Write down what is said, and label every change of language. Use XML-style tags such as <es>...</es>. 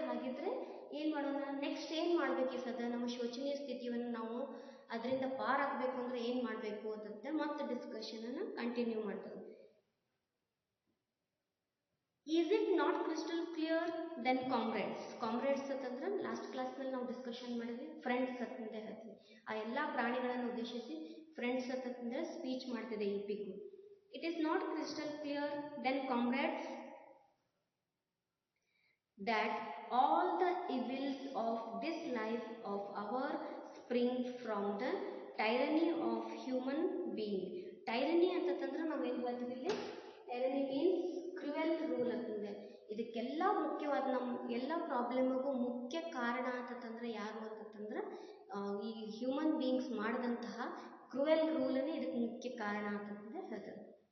<kn>ಹಾಗಿದ್ರೆ ಏನು ಮಾಡೋಣ, ನೆಕ್ಸ್ಟ್ ಏನು ಮಾಡಬೇಕು, ಈ ಸದ್ಯ ನಮ್ಮ ಶೋಚನೀಯ ಸ್ಥಿತಿಯನ್ನು ನಾವು ಅದರಿಂದ ಪಾರಾಗಬೇಕು ಅಂದರೆ ಏನು ಮಾಡಬೇಕು ಅಂತಂದ್ರೆ ಮತ್ತೆ ಡಿಸ್ಕಷನನ್ನು ಕಂಟಿನ್ಯೂ ಮಾಡ್ತದೆ.</kn> <en>Is it not crystal clear then comrades.</en> <kn>Comrades ಅಂತಂದ್ರೆ ಲಾಸ್ಟ್ ಕ್ಲಾಸ್ನಲ್ಲಿ ನಾವು ಡಿಸ್ಕಷನ್ ಮಾಡಿದ್ವಿ, ಫ್ರೆಂಡ್ಸ್ ಅಂತಂತ ಹೇಳ್ತೀವಿ. ಆ ಎಲ್ಲ ಪ್ರಾಣಿಗಳನ್ನು ಉದ್ದೇಶಿಸಿ ಫ್ರೆಂಡ್ಸ್ ಅಂತಂದ್ರೆ ಸ್ಪೀಚ್ ಮಾಡ್ತಿದೆ ಈ pig.</kn> <en>It is not crystal clear then comrades that all the evils of this life of our spring from the tyranny of human being.</en> <kn>Tyranny ಅಂತಂದ್ರೆ ನಾವೇನು ಹೇಳ್ತೀವಿ ಇಲ್ಲಿ,</kn> <en>tyranny means cruel rule</en> <kn>ಅಂತಂದ್ರೆ. ಇದಕ್ಕೆಲ್ಲ ಮುಖ್ಯವಾದ ನಮ್ಮ ಎಲ್ಲ ಪ್ರಾಬ್ಲಮ್ಗೂ ಮುಖ್ಯ ಕಾರಣ ಅಂತಂದ್ರೆ ಯಾರು ಅಂತಂದ್ರೆ ಈ ಹ್ಯೂಮನ್ ಬೀಯಿಂಗ್ಸ್ ಮಾಡಿದಂತಹ ಕ್ರೂಯಲ್ ರೂಲನ್ನೇ ಇದಕ್ಕೆ ಮುಖ್ಯ ಕಾರಣ ಅಂತಂದ್ರೆ ಹೇಳ್ತಾರೆ.</kn>